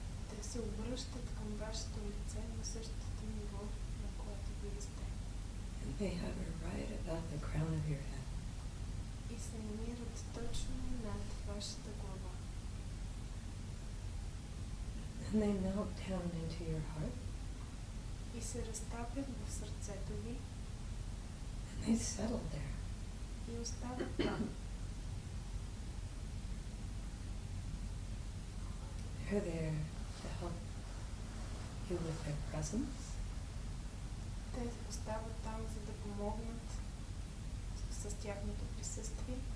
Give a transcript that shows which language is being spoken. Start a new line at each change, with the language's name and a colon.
Bulgarian: Те се обръщат към вашето лице на същото ниво, на което вие сте.
English: And they hover right above the crown of your head.
Bulgarian: И се намират точно над вашата глава.
English: And they melt down into your heart.
Bulgarian: И се разтапят в сърцето ви
English: And they settle there.
Bulgarian: и остават там.
English: They're there to help you with their presence.
Bulgarian: Те остават там, за да помогнат с тяхното присъствие.